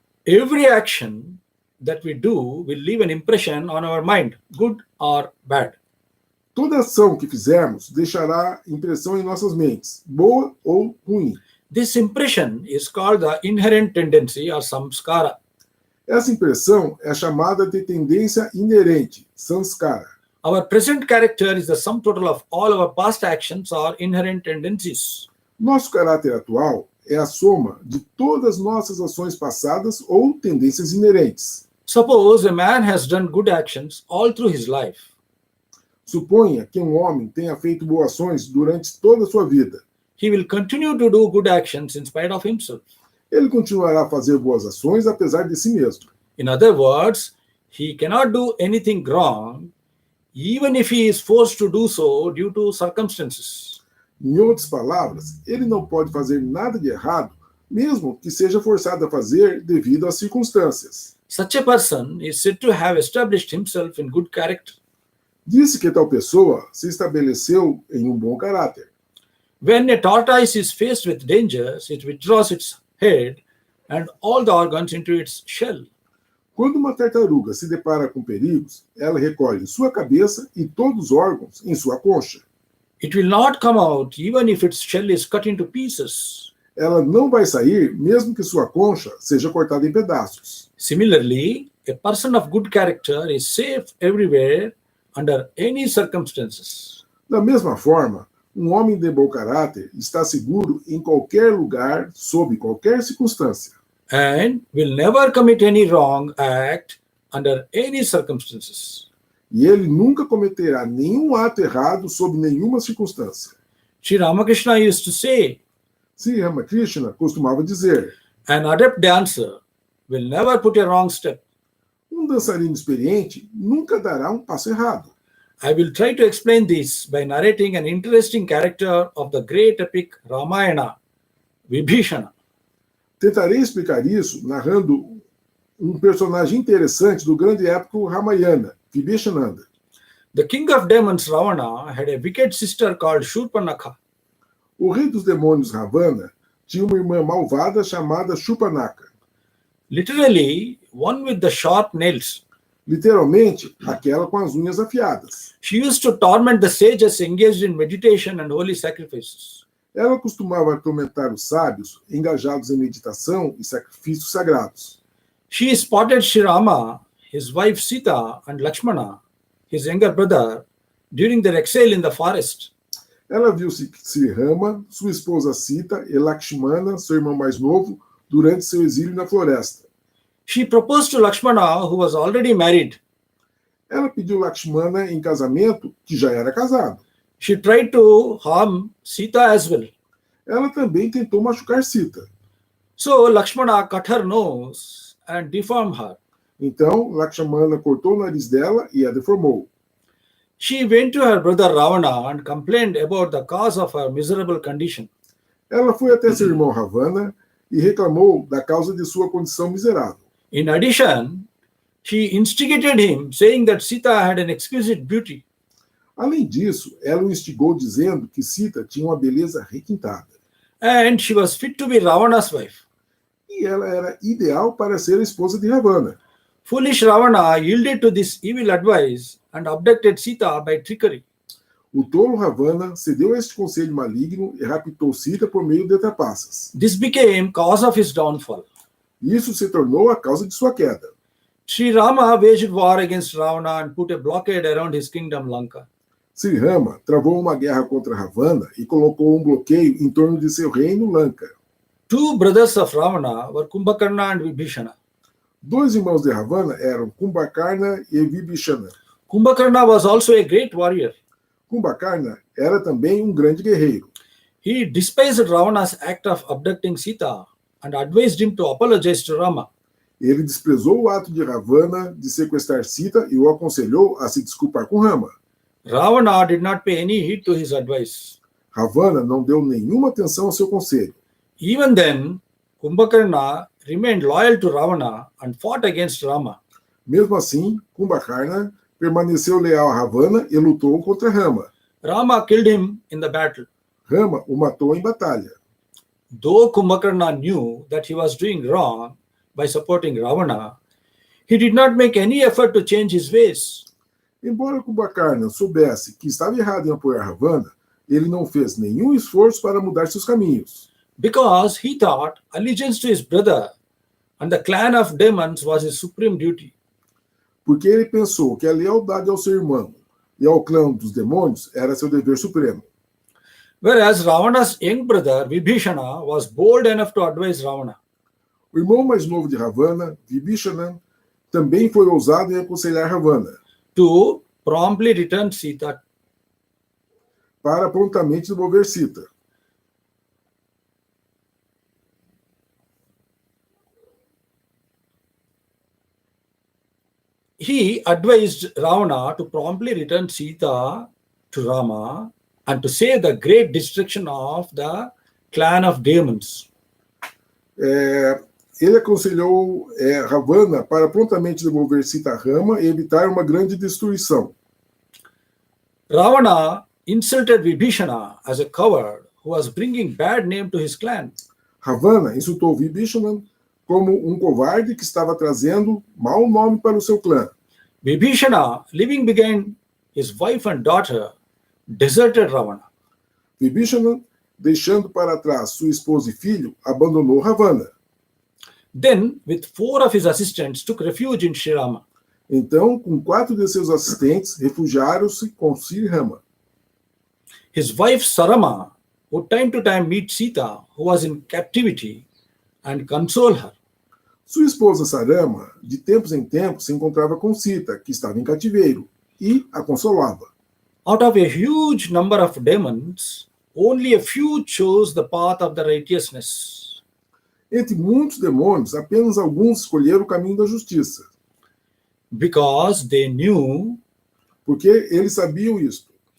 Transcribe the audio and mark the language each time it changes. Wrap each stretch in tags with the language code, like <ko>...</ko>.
<en>Every action that we do will leave an impression on our mind, good or bad.</en> <pt>Toda ação que fizermos deixará impressão em nossas mentes, boa ou ruim.</pt> <en>This impression is called the inherent tendency or samskara.</en> <pt>Essa impressão é chamada de tendência inerente, samskara.</pt> <en>Our present character is the sum total of all our past actions or inherent tendencies.</en> <pt>Nosso caráter atual é a soma de todas nossas ações passadas ou tendências inerentes.</pt> <en>Suppose a man has done good actions all through his life.</en> <pt>Suponha que um homem tenha feito boas ações durante toda a sua vida.</pt> <en>He will continue to do good actions in spite of himself.</en> <pt>Ele continuará a fazer boas ações apesar de si mesmo.</pt> <en>In other words, he cannot do anything wrong even if he is forced to do so due to circumstances.</en> <pt>Em outras palavras, ele não pode fazer nada de errado, mesmo que seja forçado a fazer devido às circunstâncias.</pt> <en>Such a person is said to have established himself in good character.</en> <pt>Disse que tal pessoa se estabeleceu em um bom caráter.</pt> <en>When a tortoise is faced with dangers, it withdraws its head and all the organs into its shell.</en> <pt>Quando uma tartaruga se depara com perigos, ela recolhe sua cabeça e todos os órgãos em sua concha.</pt> <en>It will not come out even if its shell is cut into pieces.</en> <pt>Ela não vai sair, mesmo que sua concha seja cortada em pedaços.</pt> <en>Similarly, a person of good character is safe everywhere under any circumstances.</en> <pt>Da mesma forma, um homem de bom caráter está seguro em qualquer lugar, sob qualquer circunstância.</pt> <en>And will never commit any wrong act under any circumstances.</en> <pt>E ele nunca cometerá nenhum ato errado sob nenhuma circunstância.</pt> <en>Sri Ramakrishna used to say,</en> <pt>Sri Ramakrishna costumava dizer:</pt> <en>an adept dancer will never put a wrong step.</en> <pt>um dançarino experiente nunca dará um passo errado.</pt> <en>I will try to explain this by narrating an interesting character of the great epic Ramayana, Vibhishana.</en> <pt>Tentarei explicar isso narrando um personagem interessante do grande épico Ramayana, Vibhishananda.</pt> <en>The king of demons, Ravana, had a wicked sister called Shurpanakha.</en> <pt>O rei dos demônios Ravana tinha uma irmã malvada chamada Shurpanakha.</pt> <en>Literally, one with the sharp nails.</en> <pt>Literalmente, aquela com as unhas afiadas.</pt> <en>She used to torment the sages engaged in meditation and holy sacrifices.</en> <pt>Ela costumava atormentar os sábios engajados em meditação e sacrifícios sagrados.</pt> <en>She spotted Sri Rama, his wife Sita, and Lakshmana, his younger brother, during their exile in the forest.</en> <pt>Ela viu Sri Rama, sua esposa Sita e Lakshmana, seu irmão mais novo, durante seu exílio na floresta.</pt> <en>She proposed to Lakshmana, who was already married.</en> <pt>Ela pediu Lakshmana em casamento, que já era casado.</pt> <en>She tried to harm Sita as well.</en> <pt>Ela também tentou machucar Sita.</pt> <en>So Lakshmana cut her nose and deformed her.</en> <pt>Então, Lakshmana cortou o nariz dela e a deformou.</pt> <en>She went to her brother Ravana and complained about the cause of her miserable condition.</en> <pt>Ela foi até seu irmão Ravana e reclamou da causa de sua condição miserável.</pt> <en>In addition, she instigated him, saying that Sita had an exquisite beauty.</en> <pt>Além disso, ela o instigou dizendo que Sita tinha uma beleza requintada.</pt> <en>And she was fit to be Ravana's wife.</en> <pt>e ela era ideal para ser a esposa de Ravana.</pt> <en>Foolish Ravana yielded to this evil advice and abducted Sita by trickery.</en> <pt>O tolo Ravana cedeu a este conselho maligno e raptou Sita por meio de trapaças.</pt> <en>This became cause of his downfall.</en> <pt>Isso se tornou a causa de sua queda.</pt> <en>Sri Rama waged war against Ravana and put a blockade around his kingdom Lanka.</en> <pt>Sri Rama travou uma guerra contra Ravana e colocou um bloqueio em torno de seu reino Lanka.</pt> <en>Two brothers of Ravana were Kumbhakarna and Vibhishana.</en> <pt>Dois irmãos de Ravana eram Kumbhakarna e Vibhishana.</pt> <en>Kumbhakarna was also a great warrior.</en> <pt>Kumbhakarna era também um grande guerreiro.</pt> <en>He despised Ravana's act of abducting Sita and advised him to apologize to Rama.</en> <pt>Ele desprezou o ato de Ravana de sequestrar Sita e o aconselhou a se desculpar com Rama.</pt> <en>Ravana did not pay any heed to his advice.</en> <pt>Ravana não deu nenhuma atenção ao seu conselho.</pt> <en>Even then, Kumbhakarna remained loyal to Ravana and fought against Rama.</en> <pt>Mesmo assim, Kumbhakarna permaneceu leal a Ravana e lutou contra Rama.</pt> <en>Rama killed him in the battle.</en> <pt>Rama o matou em batalha.</pt> <en>Though Kumbhakarna knew that he was doing wrong by supporting Ravana, he did not make any effort to change his ways.</en> <pt>Embora Kumbhakarna soubesse que estava errado em apoiar Ravana, ele não fez nenhum esforço para mudar seus caminhos.</pt> <en>Because he thought allegiance to his brother and the clan of demons was his supreme duty.</en> <pt>Porque ele pensou que a lealdade ao seu irmão e ao clã dos demônios era seu dever supremo.</pt> <en>Whereas Ravana's young brother Vibhishana was bold enough to advise Ravana.</en> <pt>O irmão mais novo de Ravana, Vibhishana, também foi ousado em aconselhar Ravana To promptly return Sita. para prontamente devolver Sita.</pt> <en>He advised Ravana to promptly return Sita to Rama and to save the great destruction of the clan of demons.</en> <pt>Ele aconselhou Ravana para prontamente devolver Sita a Rama e evitar uma grande destruição.</pt> <en>Ravana insulted Vibhishana as a coward who was bringing bad name to his clan.</en> <pt>Ravana insultou Vibhishana como um covarde que estava trazendo mau nome para o seu clã.</pt> <en>Vibhishana, leaving behind his wife and daughter, deserted Ravana.</en> <pt>Vibhishana, deixando para trás sua esposa e filho, abandonou Ravana.</pt> <en>Then, with 4 of his assistants, took refuge in Sri Rama.</en> <pt>Então, com 4 de seus assistentes, refugiaram-se com Sri Rama.</pt> <en>His wife Sarama would time to time meet Sita, who was in captivity, and console her.</en> <pt>Sua esposa Sarama, de tempos em tempos, se encontrava com Sita, que estava em cativeiro, e a consolava.</pt> <en>Out of a huge number of demons, only a few chose the path of the righteousness.</en> <pt>Entre muitos demônios, apenas alguns escolheram o caminho da justiça.</pt> <en>Because they knew</en> <pt>Porque eles sabiam isto.</pt>